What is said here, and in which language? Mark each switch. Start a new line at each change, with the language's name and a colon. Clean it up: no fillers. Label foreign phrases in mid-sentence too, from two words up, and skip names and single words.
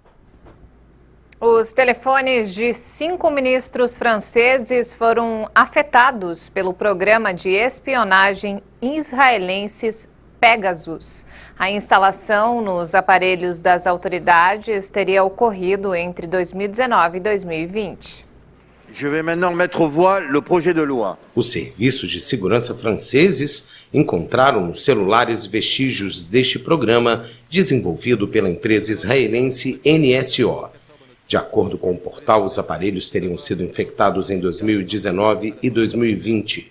Portuguese: Os telefones de 5 ministros franceses foram afetados pelo programa de espionagem israelense Pegasus. A instalação nos aparelhos das autoridades teria ocorrido entre 2019 e 2020.
French: Je vais maintenant mettre aux voix le projet de loi.
Portuguese: Os serviços de segurança franceses encontraram nos celulares vestígios deste programa desenvolvido pela empresa israelense NSO. De acordo com o portal, os aparelhos teriam sido infectados em 2019 e 2020.